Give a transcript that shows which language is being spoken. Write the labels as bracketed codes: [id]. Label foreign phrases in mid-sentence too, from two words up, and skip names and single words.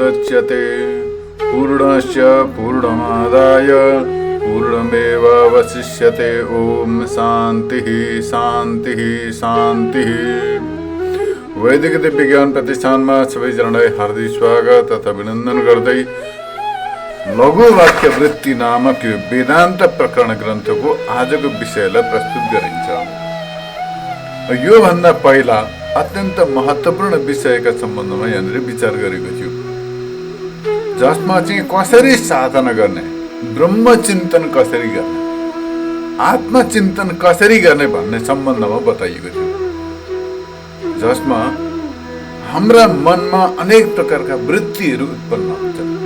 [sa] मुच्यते पूर्णस्य पूर्णमादाय पूर्णमेवावशिष्यते। ओम शान्तिः शान्तिः शान्तिः। [ne] वैदिक दिव्य ज्ञान प्रतिष्ठानमा सबैजनालाई हार्दिक स्वागत तथा अभिनन्दन गर्दै लघु वाक्य वृत्ति नामक यो वेदान्त प्रकरण ग्रन्थको आजको विषयलाई प्रस्तुत गरिन्छ। यो भन्दा पहिला अत्यन्त महत्त्वपूर्ण विषयका सम्बन्धमा यहाँनिर विचार गरेको थियो, जसमा चाहिँ कसरी साधना गर्ने, ब्रह्मचिन्तन कसरी गर्ने, आत्मचिन्तन कसरी गर्ने भन्ने सम्बन्धमा बताइएको थियो, जसमा हाम्रा मनमा अनेक प्रकारका वृत्तिहरू उत्पन्न हुन्छन्।